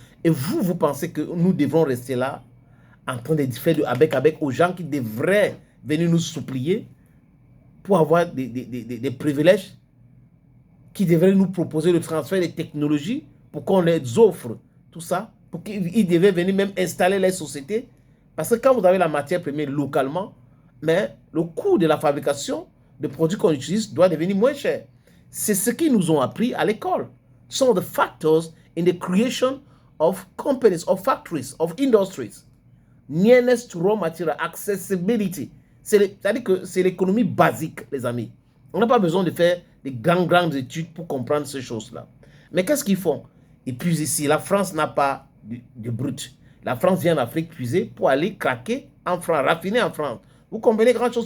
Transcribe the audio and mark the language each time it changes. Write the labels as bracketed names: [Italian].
[French] Et vous pensez que nous devrons rester là en train de faire du avec aux gens qui devraient venir nous supplier pour avoir des privilèges, qui devraient nous proposer le transfert des technologies pour qu'on les offre, tout ça, pour qu'ils devaient venir même installer les sociétés. Parce que quand vous avez la matière première localement, mais le coût de la fabrication des produits qu'on utilise doit devenir moins cher. C'est ce qu'ils nous ont appris à l'école. [English] Some of the factors in the creation of companies, of factories, of industries. Nearness to raw material, accessibility. [French] C'est-à-dire que c'est l'économie basique, les amis. On n'a pas besoin de faire des grandes études pour comprendre ces choses-là. Mais qu'est-ce qu'ils font? Ils puisent ici. La France n'a pas de brut. La France vient en Afrique puiser pour aller craquer en France, raffiner en France. Vous comprenez grand chose?